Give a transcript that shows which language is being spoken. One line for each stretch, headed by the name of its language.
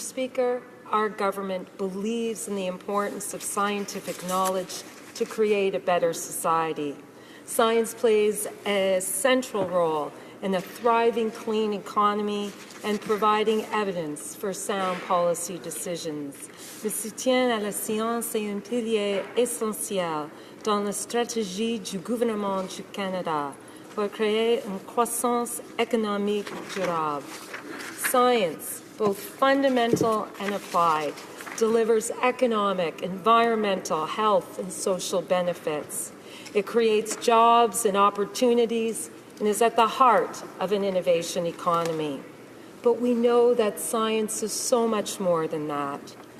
English: Speaker, our government believes in the importance of scientific knowledge to create a better society. Science plays a central role in a thriving clean economy and providing evidence for sound policy decisions.
French: Le soutien à la science est un pilier essentiel dans la stratégie du gouvernement du Canada pour créer une croissance économique durable.
English: Science, both fundamental and applied, delivers economic, environmental, health, and social benefits. It creates jobs and opportunities and is at the heart of an innovation economy. But we know that science is so much more than that.